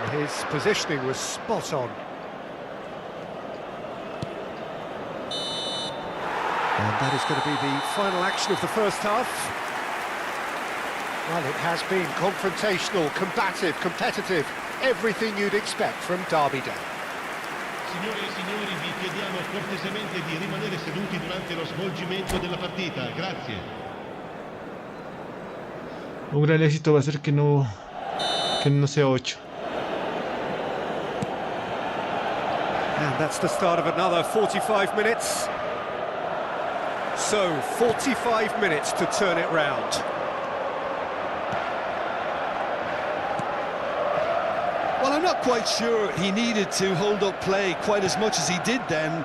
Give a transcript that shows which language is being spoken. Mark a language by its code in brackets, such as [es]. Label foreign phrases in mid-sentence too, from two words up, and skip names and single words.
[en] His positioning was spot on. And that is going to be the final action of the first half. Well, it has been confrontational, combative, competitive. Everything you'd expect from Derby Day. [it] Signore e signori, vi chiediamo cortesemente di rimanere seduti durante lo svolgimento della partita. Grazie. [es] Un gran éxito va a ser que no sea 8. [en] And that's the start of another 45 minutes. So, 45 minutes to turn it round. Well, I'm not quite sure he needed to hold up play quite as much as he did then.